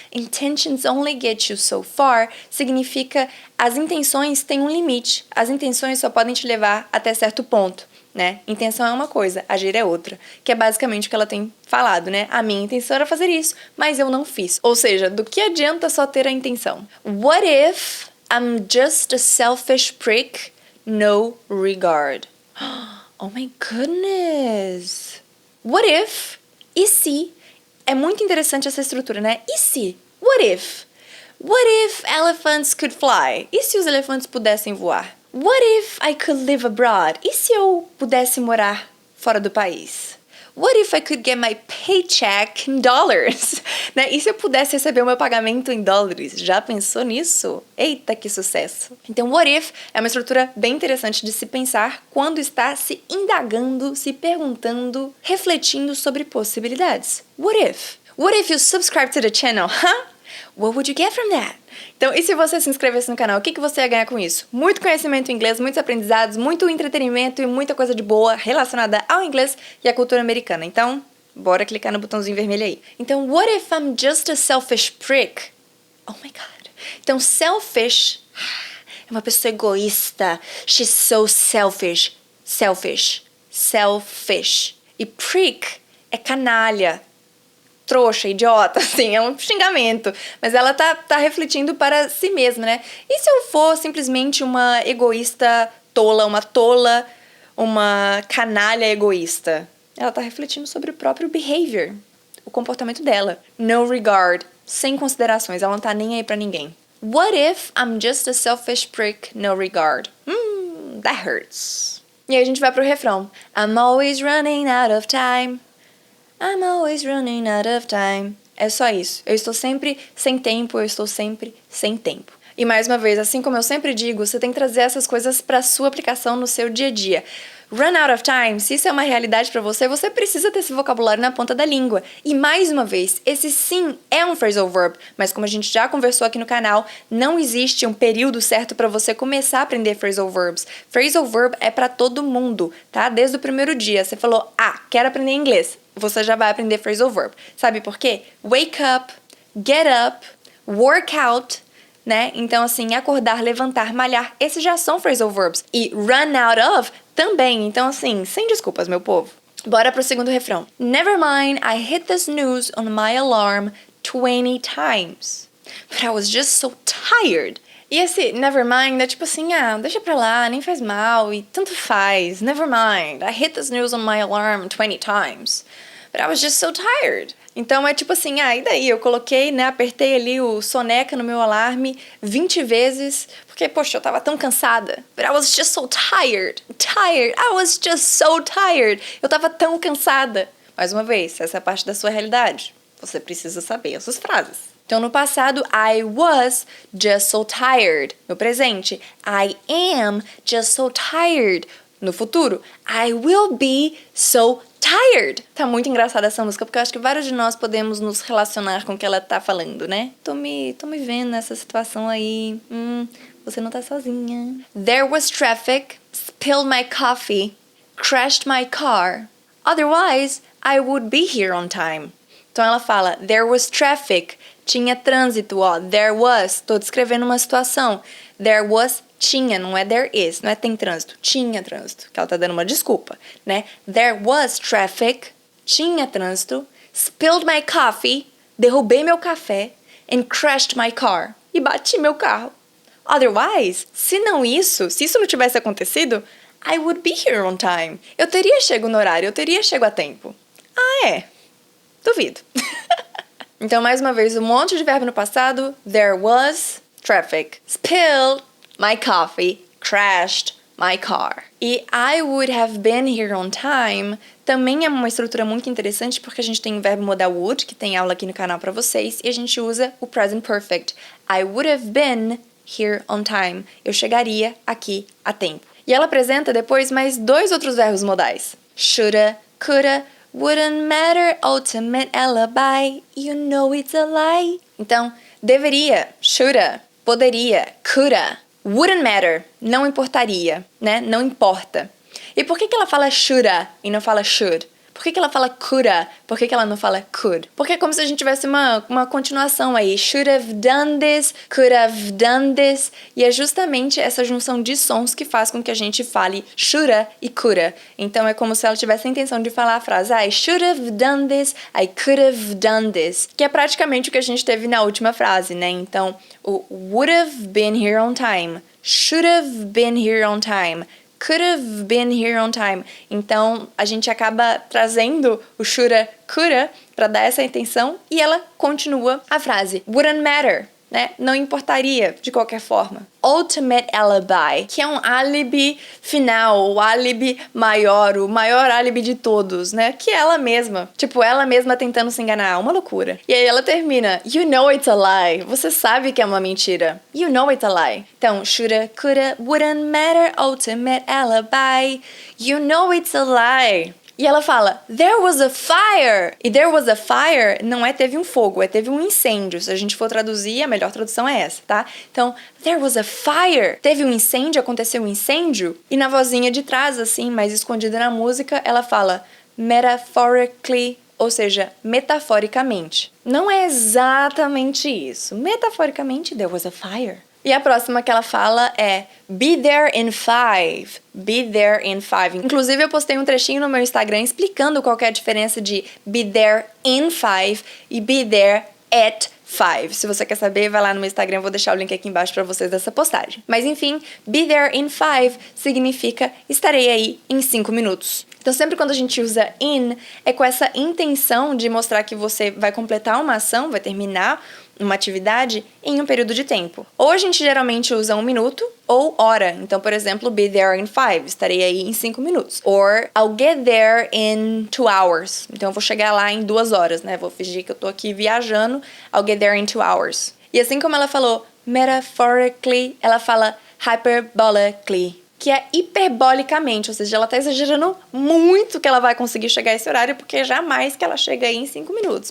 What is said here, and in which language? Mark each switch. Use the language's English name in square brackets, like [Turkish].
[English] Intentions only get you so far [Portuguese] significa as intenções têm um limite. As intenções só podem te levar até certo ponto. Né? Intenção é uma coisa, agir é outra, que é basicamente o que ela tem falado, né? A minha intenção era fazer isso, mas eu não fiz. Ou seja, do que adianta só ter a intenção? [English] What if I'm just a selfish prick? No regard. Oh my goodness! What if? [Portuguese] E se? É muito interessante essa estrutura, né? E se? [English] What if? What if elephants could fly? [Portuguese] E se os elefantes pudessem voar? [English] What if I could live abroad? [Portuguese] E se eu pudesse morar fora do país? [English] What if I could get my paycheck in dollars? [Portuguese] Né? E se eu pudesse receber o meu pagamento em dólares? Já pensou nisso? Eita, que sucesso! Então, [English] what if [Portuguese] é uma estrutura bem interessante de se pensar quando está se indagando, se perguntando, refletindo sobre possibilidades. [English] What if? What if you subscribe to the channel? Huh? What would you get from that? [Portuguese] Então, e se você se inscrevesse no canal, o que você ia ganhar com isso? Muito conhecimento em inglês, muitos aprendizados, muito entretenimento e muita coisa de boa relacionada ao inglês e à cultura americana. Então, bora clicar no botãozinho vermelho aí. [English] Então, what if I'm just a selfish prick? Oh my God. [Portuguese] Então, selfish é uma pessoa egoísta. [English] She's so selfish. Selfish. Selfish. [Portuguese] E prick é canalha. Trouxa, idiota, assim, é um xingamento. Mas ela tá refletindo para si mesma, né? E se eu for simplesmente uma egoísta tola, uma canalha egoísta? Ela tá refletindo sobre o próprio behavior, o comportamento dela. No regard, sem considerações, ela não tá nem aí pra ninguém. [English] What if I'm just a selfish prick, no regard? That hurts. [Portuguese] E aí a gente vai pro refrão. [English] I'm always running out of time. I'm always running out of time. [Portuguese] É só isso. Eu estou sempre sem tempo, eu estou sempre sem tempo. E mais uma vez, assim como eu sempre digo, você tem que trazer essas coisas para sua aplicação no seu dia a dia. [English] Run out of time, [Portuguese] se isso é uma realidade para você, você precisa ter esse vocabulário na ponta da língua. E mais uma vez, esse sim é um phrasal verb, mas como a gente já conversou aqui no canal, não existe um período certo para você começar a aprender phrasal verbs. Phrasal verb é para todo mundo, tá? Desde o primeiro dia, você falou, quero aprender inglês. Você já vai aprender phrasal verb. Sabe por quê? [English] Wake up, get up, work out, né? [Portuguese] Então, assim, acordar, levantar, malhar, esses já são phrasal verbs. E run out of também. Então, assim, sem desculpas, meu povo. Bora pro segundo refrão. [English] Never mind, I hit the snooze on my alarm 20 times. But I was just so tired. [Portuguese] E esse never mind é tipo assim, deixa pra lá, nem faz mal, e tanto faz. [English] Never mind, I hit the snooze on my alarm 20 times. But I was just so tired. [Portuguese] Então é tipo assim, e daí? Eu coloquei, né, apertei ali o soneca no meu alarme 20 vezes, porque, poxa, eu tava tão cansada. [English] But I was just so tired. I was just so tired. [Portuguese] Eu tava tão cansada. Mais uma vez, essa é a parte da sua realidade. Você precisa saber essas frases. Então, no passado, [English] I was just so tired. [Portuguese] No presente, [English] I am just so tired. [Portuguese] No futuro, [English] I will be so tired. [Portuguese] Tá muito engraçada essa música, porque eu acho que vários de nós podemos nos relacionar com o que ela tá falando, né? Tô me vendo nessa situação aí. Você não tá sozinha. [English] There was traffic, spilled my coffee, crashed my car. Otherwise, I would be here on time. [Portuguese] Então ela fala, [English] there was traffic, [Portuguese] tinha trânsito, there was, tô descrevendo uma situação. There was, tinha, não é there is, não é tem trânsito, tinha trânsito, que ela tá dando uma desculpa, né? [English] There was traffic, [Portuguese] tinha trânsito, [English] spilled my coffee, [Portuguese] derrubei meu café, [English] and crashed my car, [Portuguese] e bati meu carro. Otherwise, se isso não tivesse acontecido, [English] I would be here on time. [Portuguese] Eu teria chego no horário, eu teria chego a tempo. Duvido. Então, mais uma vez, um monte de verbo no passado. [English] There was traffic. Spilled my coffee. Crashed my car. [Portuguese] E [English] I would have been here on time [Portuguese] também é uma estrutura muito interessante porque a gente tem o verbo modal would, que tem aula aqui no canal pra vocês, e a gente usa o present perfect. [English] I would have been here on time. [Portuguese] Eu chegaria aqui a tempo. E ela apresenta depois mais 2 outros verbos modais. [English] Shoulda, coulda, wouldn't matter, ultimate alibi, you know it's a lie. [Portuguese] Então, deveria, shoulda, poderia, coulda, [English] wouldn't matter, [Portuguese] não importaria, né? Não importa. E por que ela fala shoulda e não fala should? Por que ela fala coulda? Por que ela não fala could? Porque é como se a gente tivesse uma continuação aí. [English] Should have done this, could have done this. [Portuguese] E é justamente essa junção de sons que faz com que a gente fale shoulda e coulda. Então é como se ela tivesse a intenção de falar a frase [English] I should have done this, I could have done this. [Portuguese] Que é praticamente o que a gente teve na última frase, né? [English] Então, o would have been here on time, should have been here on time, could have been here on time. [Portuguese] Então, a gente acaba trazendo o shoulda, coulda para dar essa intenção e ela continua a frase. [English] Wouldn't matter, [Portuguese] né? Não importaria, de qualquer forma. [English] Ultimate alibi, [Portuguese] que é um álibi final, o álibi maior, o maior álibi de todos, né? Que é ela mesma. Tipo, ela mesma tentando se enganar, uma loucura. E aí ela termina, [English] you know it's a lie. [Portuguese] Você sabe que é uma mentira. [English] You know it's a lie. Então, shoulda, coulda, wouldn't matter, ultimate alibi. You know it's a lie. [Portuguese] E ela fala, [English] there was a fire. [Portuguese] E [English] there was a fire [Portuguese] não é teve um fogo, é teve um incêndio. Se a gente for traduzir, a melhor tradução é essa, tá? Então, [English] there was a fire. [Portuguese] Teve um incêndio, aconteceu um incêndio. E na vozinha de trás, assim, mais escondida na música, ela fala [English] metaphorically, [Portuguese] ou seja, metaforicamente. Não é exatamente isso. [English] Metaforicamente, there was a fire. [Portuguese] E a próxima que ela fala é [English] be there in 5. Be there in 5. [Portuguese] Inclusive, eu postei um trechinho no meu Instagram explicando qual que é a diferença de [English] be there in 5 [Portuguese] e [English] be there at 5. [Portuguese] Se você quer saber, vai lá no meu Instagram, eu vou deixar o link aqui embaixo pra vocês dessa postagem. Mas enfim, [English] be there in 5 [Portuguese] significa estarei aí em 5 minutos. Então, sempre quando a gente usa in, é com essa intenção de mostrar que você vai completar uma ação, vai terminar uma atividade em um período de tempo. Ou a gente geralmente usa 1 minuto ou hora. Então, por exemplo, [English] be there in 5. [Portuguese] Estarei aí em 5 minutos. [English] Or I'll get there in 2 hours. [Portuguese] Então, eu vou chegar lá em 2 horas, né? Vou fingir que eu tô aqui viajando. [English] I'll get there in 2 hours. [Portuguese] E assim como ela falou metaphorically, ela fala hyperbolically, que é hiperbolicamente, ou seja, ela tá exagerando muito que ela vai conseguir chegar a esse horário, porque jamais que ela chega aí em 5 minutos.